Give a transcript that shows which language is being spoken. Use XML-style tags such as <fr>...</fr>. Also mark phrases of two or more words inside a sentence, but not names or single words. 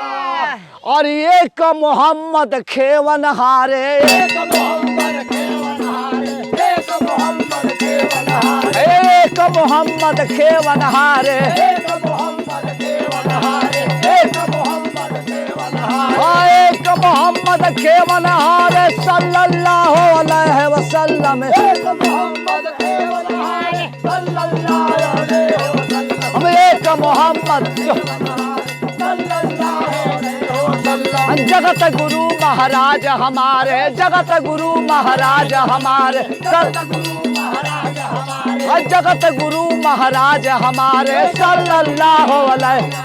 <hi>और एक मोहम्मद खेवन हारे, एक मोहम्मद खेवन हारे, एक मोहम्मद खेवन हारे, एक मोहम्मद खेवन हारे, एक मोहम्मद खेवन हारे, एक मोहम्मद खेवन हारे, एक मोहम्मद खेवन हारे</hi> <ar>صلى الله عليه وسلم.</ar> <hi>एक मोहम्मद खेवन हारे</hi> <ar>صلى الله عليه وسلم.</ar> <hi>हम एक मोहम्मद जगत गुरु महाराज हमारे, जगत गुरु महाराज हमारे जगत गुरु महाराज हमारे</hi> <ar>صلى الله عليه.</ar>